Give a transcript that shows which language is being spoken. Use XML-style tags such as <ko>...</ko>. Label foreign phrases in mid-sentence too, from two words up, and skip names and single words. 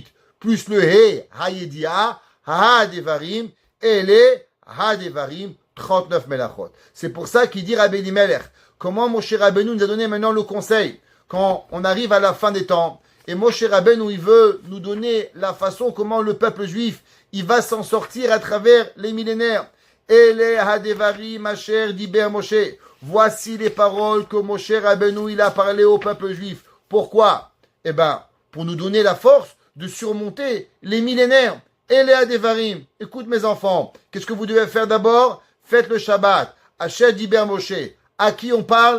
<fr>Plus le</fr> <he>ה, הידיעה, הדברים,</he> <fr>et les</fr> <he>הדברים,</he> <fr>39 melachot. C'est pour ça qu'il dit Rabbi Elimelech. Comment Moshe Rabbeinu nous a donné maintenant le conseil? Quand on arrive à la fin des temps, et Moshe Rabbeinu, il veut nous donner la façon comment le peuple juif, il va s'en sortir à travers les millénaires.</fr> <he>אלה הדברים אשר דבר משה.</he> <fr>Voici les paroles que Moshe Rabbeinu il a parlé au peuple juif. Pourquoi? Eh ben, pour nous donner la force de surmonter les millénaires.</fr> <he>אלה הדברים.</he> <fr>Écoute mes enfants, qu'est-ce que vous devez faire d'abord? Faites le Shabbat.</fr> <he>אשר דבר משה.</he> <fr>À qui on parle?</fr>